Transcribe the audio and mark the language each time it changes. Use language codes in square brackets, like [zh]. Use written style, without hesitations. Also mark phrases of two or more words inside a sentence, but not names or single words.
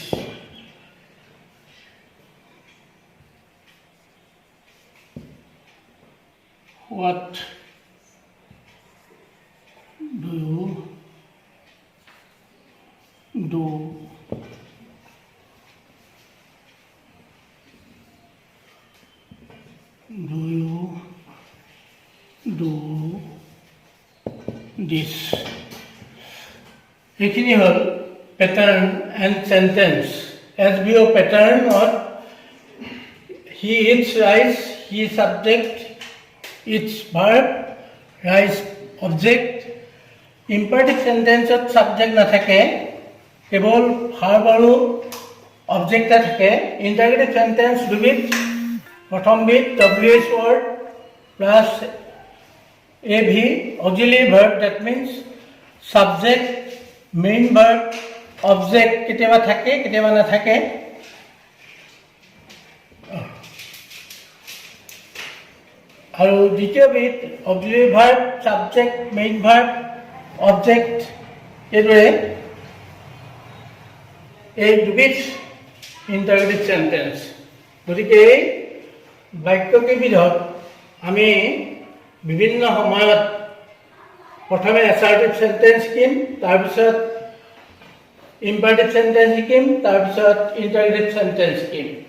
[en] What do you do? Do you do this? [as] এইখিনি হ'ল [en] pattern and sentence. SVO pattern or he eats rice, he subject, eats verb, rice object. Imperative sentence [as] ত subject নাথাকে, কেৱল verb আৰু object থাকে। [en] Interrogative sentence [as] দুবিধ, প্ৰথম বিধ [en] WH word plus AV auxiliary verb, that means subject, main verb, object [as] কেতিয়াবা থাকে কেতিয়াবা নাথাকে। আৰু দ্বিতীয় বিধ [en] auxiliary verb, subject, main verb, object, [as] এইদৰে এই দুবিধ [en] interrogative sentence। [as] গতিকে এই বাক্যকেইবিধত আমি বিভিন্ন সময়ত প্ৰথমে [en] assertive sentence [as] শিকিম, তাৰপিছত [en] imperative sentence [as] শিকিম, তাৰপিছত [en] interrogative sentence [as] শিকিম।